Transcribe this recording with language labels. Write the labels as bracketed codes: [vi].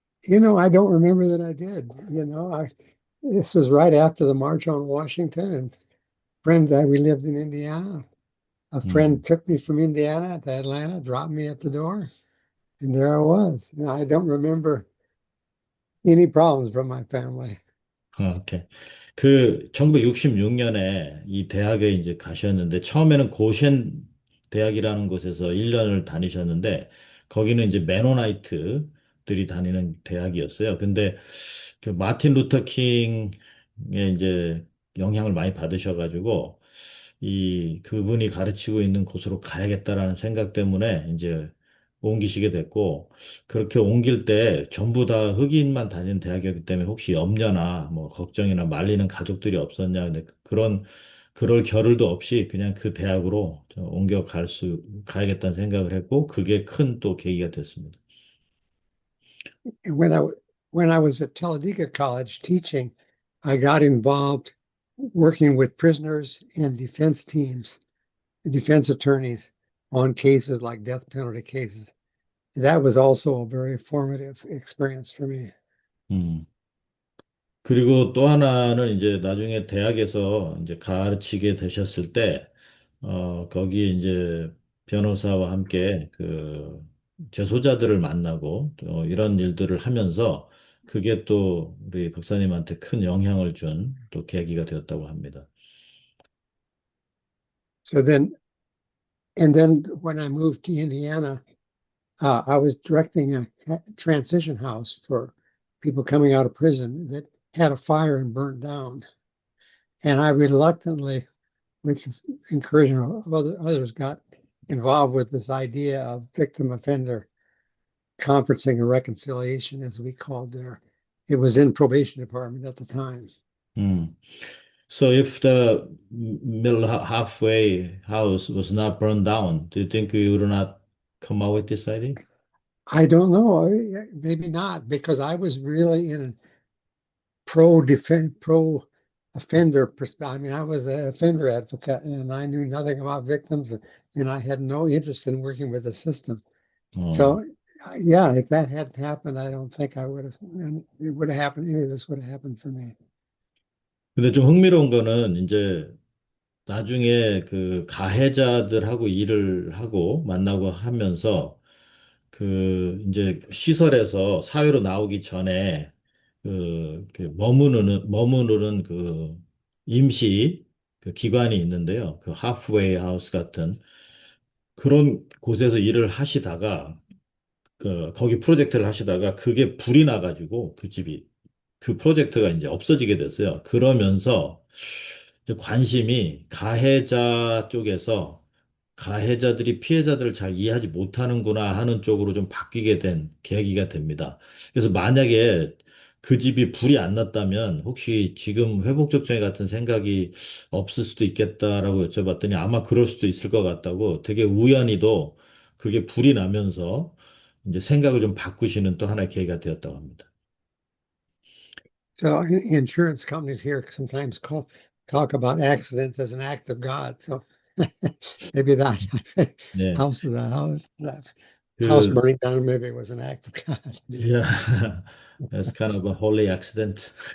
[en] I don't remember that I did. This was right after the March on Washington, and we lived in Indiana. A friend 음, took me from Indiana to Atlanta, dropped me at the door, and there I was. I don't remember any problems from my family. 오케이. [ko] 그 1966년에 이 대학에 이제 가셨는데 처음에는 고셴 대학이라는 곳에서 1년을 다니셨는데 거기는 이제 메노나이트들이 다니는 대학이었어요. 근데 그 마틴 루터 킹의 이제 영향을 많이 받으셔가지고 그분이 가르치고 있는 곳으로 가야겠다라는 생각 때문에 이제 옮기시게 됐고 그렇게 옮길 때 전부 다 흑인만 다니는 대학이었기 때문에 혹시 염려나 뭐 걱정이나 말리는 가족들이 없었냐. 근데 그럴 겨를도 없이 그냥 그 대학으로 가야겠다는 생각을 했고 그게 큰 또 계기가 됐습니다. [en] And when I was at Talladega College teaching, I got involved working with prisoners and defense teams, defense attorneys on cases like death penalty cases. That was also a very formative experience for me. 음. [ko] 그리고 또 하나는 이제 나중에 대학에서 이제 가르치게 되셨을 때, 거기에 이제 변호사와 함께 재소자들을 만나고 또 이런 일들을 하면서 그게 또 우리 박사님한테 큰 영향을 준 또 계기가 되었다고 합니다. [en] So then when I moved to Indiana, I was directing a transition house for people coming out of prison that had a fire and burnt down. And I reluctantly, with the encouragement of others, got involved with this idea of victim offender conferencing and reconciliation, as we called there. It was in probation department at the time. Mm. So if the middle halfway house was not burned down, do you think you would not come out with this idea? I don't know, maybe not, because I was really in a pro offender perspective. I mean, I was an offender advocate and I knew nothing about victims and I had no interest in working with the system. 어, So, yeah, if that had happened, I don't think I would have, and it would have happened, any of this would have happened for me. [ko] 근데 좀 흥미로운 거는 이제 나중에 그 가해자들하고 일을 하고 만나고 하면서 그 이제 시설에서 사회로 나오기 전에 그 머무르는 그 임시 그 기관이 있는데요. 그 하프웨이 하우스 같은 그런 곳에서 일을 하시다가 그 거기 프로젝트를 하시다가 그게 불이 나가지고 그 집이 그 프로젝트가 이제 없어지게 됐어요. 그러면서 이제 관심이 가해자 쪽에서 가해자들이 피해자들을 잘 이해하지 못하는구나 하는 쪽으로 좀 바뀌게 된 계기가 됩니다. 그래서 만약에 그 집이 불이 안 났다면 혹시 지금 회복적정에 같은 생각이 없을 수도 있겠다라고 여쭤봤더니 아마 그럴 수도 있을 것 같다고 되게 우연히도 그게 불이 나면서 이제 생각을 좀 바꾸시는 또 하나의 계기가 되었다고 합니다. [en] So insurance companies here sometimes talk about accidents as an act of God. So maybe that [ko] 네. [en] house that house 그, burning down maybe was an act of God. yeah, that's kind of a holy accident.